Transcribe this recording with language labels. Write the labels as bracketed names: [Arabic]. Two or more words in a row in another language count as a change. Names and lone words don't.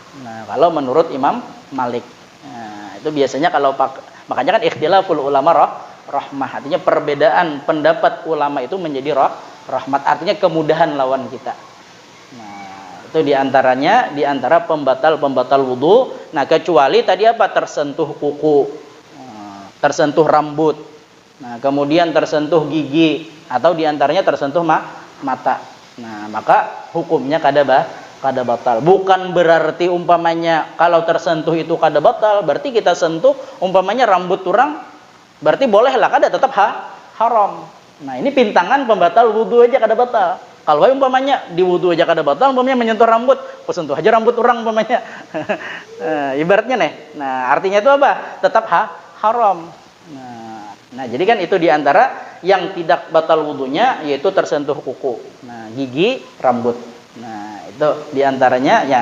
[Indonesian] Nah, kalau menurut Imam Malik. Nah, itu biasanya kalau makanya kan [Arabic] اختلاف العلماء رحمة, [Indonesian] artinya perbedaan pendapat ulama itu menjadi rahmat, artinya kemudahan lawan kita. Nah, itu diantara pembatal wudu. Nah, kecuali tadi apa? Tersentuh kuku, tersentuh rambut, nah kemudian tersentuh gigi, atau diantaranya tersentuh mata. Nah, maka hukumnya kada batal. Bukan berarti umpamanya kalau tersentuh itu kada batal, berarti kita sentuh umpamanya rambut turang, berarti bolehlah, kada tetap haram. Nah, ini pintangan pembatal wudu aja kada batal. Kalau umpamanya di wudu aja kada batal, umpamanya menyentuh rambut, sentuh aja rambut orang umpamanya. Ibaratnya nih. Nah, artinya itu apa? Tetap haram. Nah, jadi kan itu diantara yang tidak batal wudunya, yaitu tersentuh kuku, nah gigi, rambut. Nah, itu diantaranya ya.